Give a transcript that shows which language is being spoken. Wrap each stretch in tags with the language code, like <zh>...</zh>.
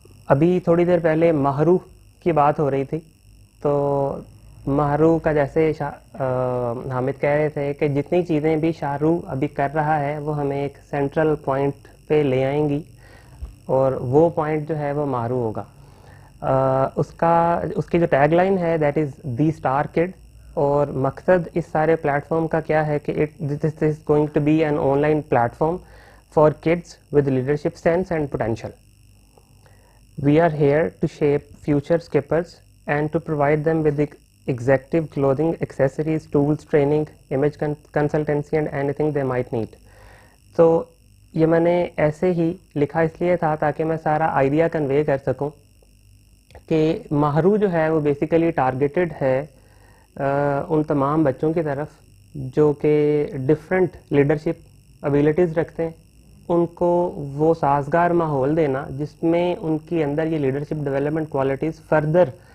<ur>ابھی تھوڑی دیر پہلے مہرو کی بات ہو رہی تھی, تو مہرو کا جیسے حامد کہہ رہے تھے کہ جتنی چیزیں بھی شاہ رخ ابھی کر رہا ہے وہ ہمیں ایک سینٹرل پوائنٹ پہ لے آئیں گی, اور وہ پوائنٹ جو ہے وہ مہرو ہوگا. اس کی جو ٹیگ لائن ہے</ur> <en>that is the star kid,</en> <ur>اور مقصد اس سارے پلیٹ فارم کا کیا ہے کہ</ur> <en>This is going to be an online platform for kids with leadership sense and potential. We are here to shape future skippers and to provide them with the executive clothing, accessories, tools, training, image consultancy and anything they might need.</en> <ur>تو یہ میں نے ایسے ہی لکھا اس لیے تھا تاکہ میں سارا آئیڈیا کنوے کر سکوں کہ ماہرو جو ہے وہ بیسیکلی ٹارگیٹڈ ہے ان تمام بچوں کی طرف جو کہ ڈفرینٹ لیڈرشپ ابیلٹیز رکھتے ہیں، ان کو وہ سازگار ماحول دینا جس میں ان کی اندر یہ لیڈرشپ ڈیولپمنٹ کوالٹیز فردر</ur>